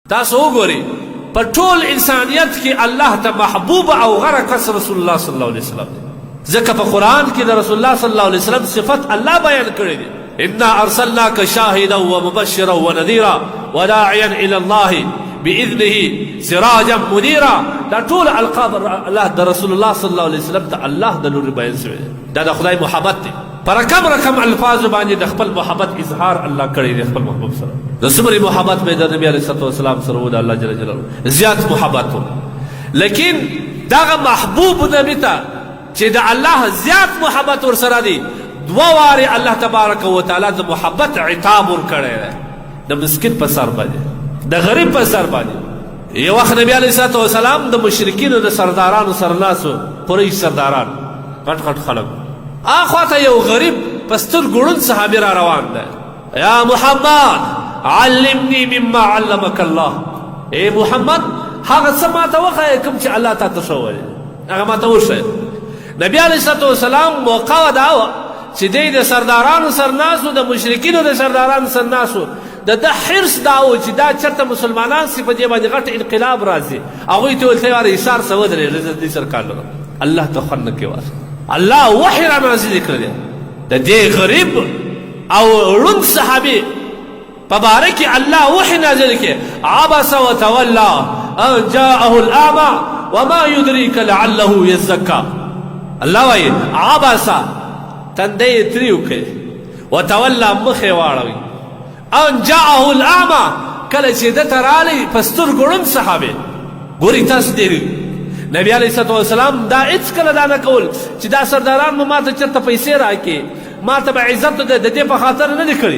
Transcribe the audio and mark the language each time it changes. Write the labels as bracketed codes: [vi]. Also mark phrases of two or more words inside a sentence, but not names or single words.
[ps] تاسو وګورئ په ټول انسانیت کې الله ته محبوب او غوره کس [ar] رسول الله صلی الله علیه وسلم [ps] دی. ځکه په قرآن کې د [ar] رسول الله صلی الله علیه وسلم [ps] صفت الله بیان کړی دی. [ar] انا ارسلناک شاهدا ومبشرا ونذیرا وداعیا الی الله باذنه سراجا منیرا. [ps] دا ټول القاب الله د [ar] رسول الله صلی الله علیه وسلم [ps] ته الله د لوري بیان شوی دی. دا د خدای محبت دی. پر کم رقم الفاظ باندې د خپل محبت اظهار الله کړی دی خپل محبوب سره. د څومره محبت مې د نبی [ar] علیه الصلوة والسلام [ps] سره و د الله [ar] جل جلاله [ps] زیات محبت و. لیکن دغه محبوب نبی ته چې د الله زیات محبت ورسره دی دوه وارې الله [ar] تبارک وتعالی [ps] د محبت عتاب ورکړی دی د مسکین په سر باندې د غریب په سر باندې. یو وخت نبی [ar] علیه الصلوة والسلام [ps] د مشرکینو د سردارانو سره ناسو قریش سرداران غټ غټ خلک اخواته یو غریب پستر ګړون صحابي را روان دی. [ar] یا محمد علمني مما علمك الله. [ps] اے محمد هغه څه ماته وښایه کوم چې الله تا ته ښوولی هغه ماته وښایه. نبي [ar] علیه الصلوة والسلام [ps] موقع دا وه چې دی د سردارانو سر ناسو د مشرکینو د سردارانو سر ناسو د ده حرص دا و چې دا چېرته مسلمانان سي په دې باندې غټ انقلاب راځي هغوی ته ویل ته یاره ایثار څه ودرېږه زه دې سره کار لرم. الله ته خوند نه کوي. الله وحی را نازل کړی دی د دې غریب او ړوند صحابي په باره کې الله وحی نازل کړي. [ar] عبس وتولى ان جاءه الاعمى وما يدريك لعله يزكى. [ps] الله وایي عبس تندی یې تریو کړي وتولى مخ یې واړوي [ar] ان جاءه الاعمى [ps] کله چې ده ته رالی په سترګو ړوند صحابي. ګورئ تاسو دې نبی [ar] علیه الصلوة والسلام [ps] دا هېڅکله دا نه کول چې دا سرداران به ما ته چېرته پیسې راکړي ما ته به عزت د دې په خاطر نه دی کړي.